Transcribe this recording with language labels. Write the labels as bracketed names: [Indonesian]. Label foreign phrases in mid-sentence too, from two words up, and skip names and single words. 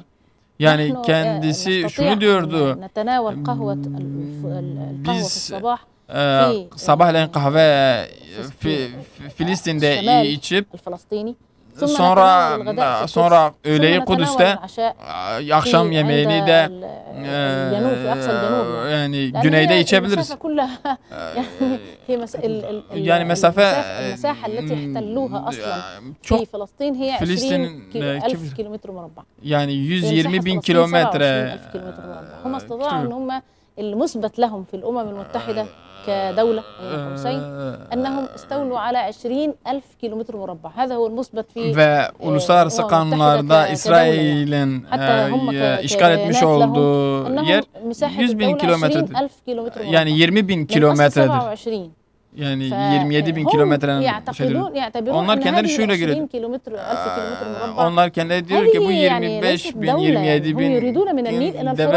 [Turkish] Yani kendisi şunu diyordu. Biz sabahleyin kahve Filistin'de içip sonra öğleyi Kudüs'te, akşam yemeğini de yani güneyde içebiliriz. Yani mesafe çok Filistin yani 120 bin kilometre. [Arabic] المثبت لهم في الأمم المتحدة كدولة قوسين أنهم استولوا على 20,000 kilometre مربع. هذا هو المثبت في [Turkish] ve uluslararası kanunlarda İsrail'in işgal etmiş olduğu yer 100.000 kilometredir. Yani 20.000 kilometredir. Yani 27.000 kilometrenin şeydir. Onlar kendileri şöyle görüyor. Onlar kendileri diyor ki bu 25.000, 27.000 devlet.